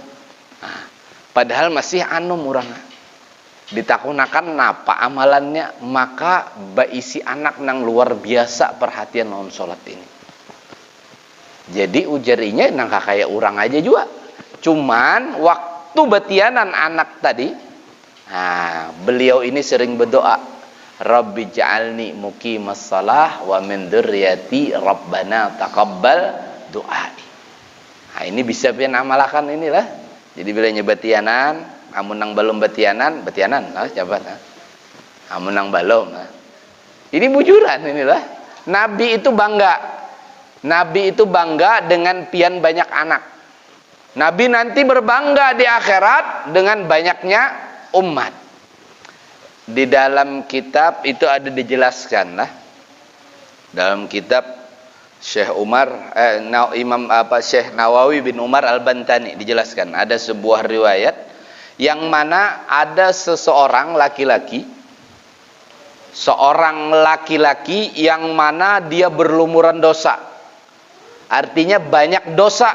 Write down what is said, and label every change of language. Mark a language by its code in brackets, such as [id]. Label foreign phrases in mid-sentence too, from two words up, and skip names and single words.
[bjn] Nah, padahal masih anum orangnya. Ditakunakan napa amalannya, maka baisi anak nang luar biasa perhatian lawan sholat ini. Jadi ujarinya nang kayak orang aja juga. Cuman waktu betianan anak tadi, nah, beliau ini sering berdoa, [ar] رب اجعلني مقيم الصلاة ومن ذريتي ربنا تقبل دعاء. [bjn] Nah, ini bisa pian amalkan inilah. Jadi bila nyebetianan, amun nang balom betianan lah jabat. Amun nang balom. Ini bujuran inilah. [id] Nabi itu bangga. Nabi itu bangga dengan pian banyak anak. Nabi nanti berbangga di akhirat dengan banyaknya umat. Di dalam kitab itu ada dijelaskan lah. Dalam kitab Syekh Syekh Nawawi bin Umar Al-Bantani dijelaskan ada sebuah riwayat yang mana ada seorang laki-laki yang mana dia berlumuran dosa, artinya banyak dosa.